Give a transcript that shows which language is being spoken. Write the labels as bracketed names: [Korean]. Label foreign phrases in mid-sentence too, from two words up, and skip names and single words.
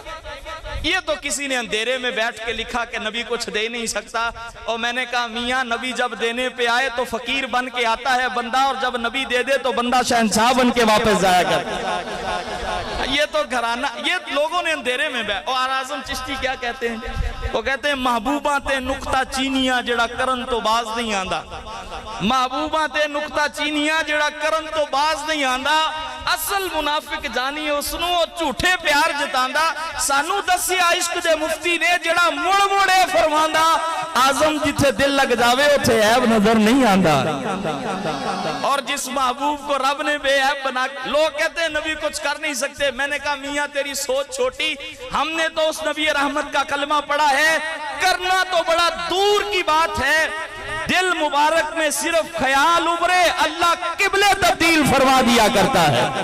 [Urdu] یہ تو کسی نے اندھیرے میں بیٹھ کے لکھا کہ نبی کچھ دے نہیں سکتا، اور میں نے کہا میاں نبی جب دینے پہ آئے تو فقیر بن کے آتا ہے بندہ، اور جب نبی دے دے تو بندہ شہنشاہ بن کے واپس جایا کرتا۔ یہ تو گھرانہ، یہ لوگوں نے اندھیرے میں بیٹھ۔ اور اعظم چشتی کیا کہتے ہیں؟ وہ کہتے ہیں [Punjabi] محبوباں تے نقطہ چینیاں جڑا کرن تو باز نہیں آندا، محبوباں تے نقطہ چینیاں جڑا کرن تو باز نہیں آندا، اصل منافق جانی اسنو اور جھوٹے پیار جتاندا، سانو دسیا عشق دے مفتی نے جڑا مڑ مڑے فرماندا اعظم جتھے دل لگ جاوے اتھے عیب نظر نہیں آندا۔ [Urdu] اور جس محبوب کو رب نے بے عیب بنا، لوگ کہتے ہیں نبی کچھ کر نہیں سکتے، میں نے کہا میاں تیری سوچ چھوٹی، ہم نے تو اس نبی رحمت کا کلمہ پڑھا ہے، کرنا تو بڑا دور کی بات ہے، دل مبارک میں صرف خیال ابھرے اللہ قبلے تبدیل فرما دیا کرتا ہے۔